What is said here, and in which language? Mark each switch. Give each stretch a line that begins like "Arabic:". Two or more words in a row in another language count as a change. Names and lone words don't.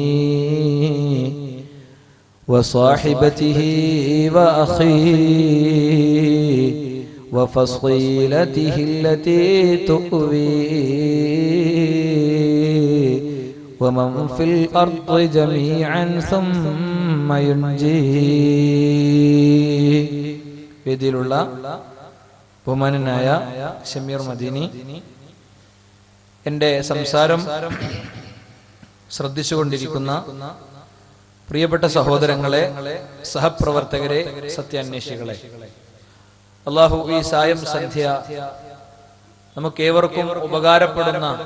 Arabic: وصاحبته وأخيه وفصيلته التي تؤويه ومن في الأرض جميعا ثم ينجيه.
Malayalam: വേദിയിലുള്ള ബഹുമാനനായ ഷമീർ മദീനി, എൻ്റെ സംസാരം ശ്രദ്ധിച്ചുകൊണ്ടിരിക്കുന്ന പ്രിയപ്പെട്ട സഹോദരങ്ങളെ, സഹപ്രവർത്തകരെ, സത്യാന്വേഷികളെ, അല്ലാഹു ഈ സായം സന്ധ്യ നമുക്കേവർക്കും ഉപകാരപ്പെടുന്ന,